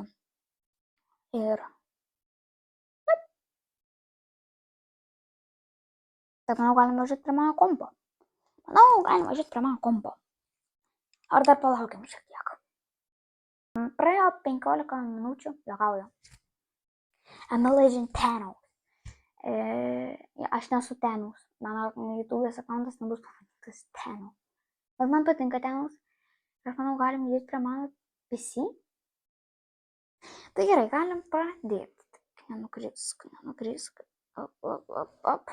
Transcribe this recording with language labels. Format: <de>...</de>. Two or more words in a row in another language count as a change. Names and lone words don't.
<lt>Ir taip, manau, galim važiuoti prie mano kompo. Ar dar palaukiam šiek tiek. Praėjo 15 minučių, juokauju.</lt> <en>I'm a legend Thanos.</en> <lt>Aš nesu Thanos. Mano YouTube'ės akantas nebus pavadintas Thanos. Bet man patinka Thanos. Ir aš manau, galim judėti prie mano PC. Tai gerai, galim pradėti. Nenukrisk. Op.</lt>